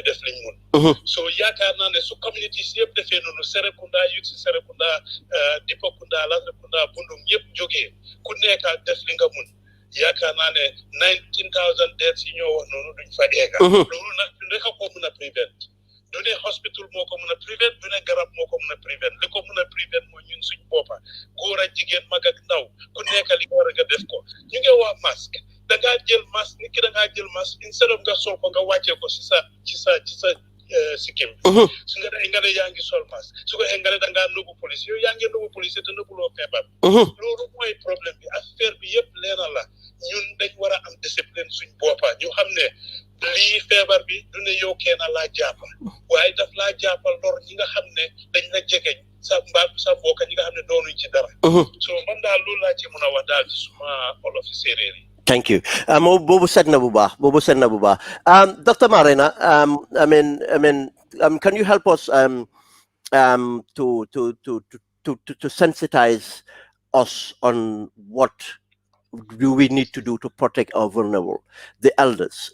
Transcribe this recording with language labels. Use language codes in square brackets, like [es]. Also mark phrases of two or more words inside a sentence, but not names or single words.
[wo] def liñ mun so yaakaar naa ne su community si yëpp defee noonu Serekunda youth si Serekunda Dipakunda Latrikunda Bundung yëpp jógee ku nekk def li nga mun yaakaar naa ne 19,000 deaths yi ñoo wax noonu duñ fa eega loolu nag rek a ko mën a prevent du ne hospital moo ko mën a prevent du ne garab moo ko mën a prevent li ko mën a prevent mooy ñun suñ boppa góor ak jigéen mag ak ndaw ku nekk li nga war a nga def ko ñu ngi wax masque da ngaa jël masque nit ki da ngaa jël masque [en] instead of [wo] nga sol ko nga wàccee ko ci sa sikkim su nga ne yaa ngi sol masque su ko nga ne da ngaa nëbbu police yow yaa ngi nëbbu police te nëbbuloo feebar loolu mooy problème bi affaire bi yëpp leena la ñun dañ war a am discipline suñ boppa ñu xam ne lii feebar bi du ne yow kenn laa jàppal waaye daf laa jàppal lor ñi nga xam ne dañ la jegeñ sa mbokk ñi nga xam ne doonuñ ci dara so man daal loolu laa ci mën a wax daal ci suma olof séeréer yi. [en] Thank you. [wo] Bobu said na bu baax. [en] Dr. Marenah, I mean, can you help us to sensitize us on what do we need to do to protect our vulnerable, the elders?